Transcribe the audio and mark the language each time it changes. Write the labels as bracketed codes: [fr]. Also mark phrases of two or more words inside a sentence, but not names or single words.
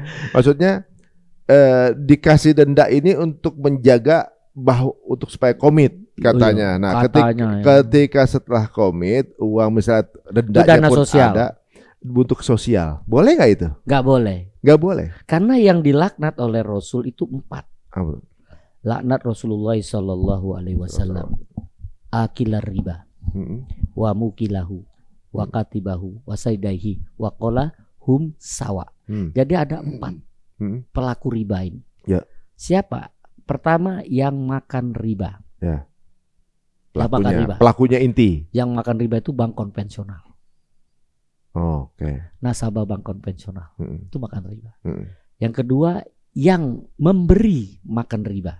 [id] Maksudnya dikasih denda ini untuk menjaga untuk supaya komit katanya. Nah, ketika setelah komit uang misalnya dendanya pun sosial. Ada untuk sosial. Boleh nggak itu? Nggak boleh. Nggak boleh. Karena yang dilaknat oleh Rasul itu 4. Laknat Rasulullah SAW. [ar] آكل الربا، وموكله، وكاتبه، وشاهديه، وقال هم سواء. [id] Jadi ada 4 pelaku riba ini. Ya. Siapa? Pertama yang makan riba. Ya. Pelakunya inti. Yang makan riba itu bank konvensional. Oke. Nasabah bank konvensional itu makan riba. Yang kedua yang memberi makan riba.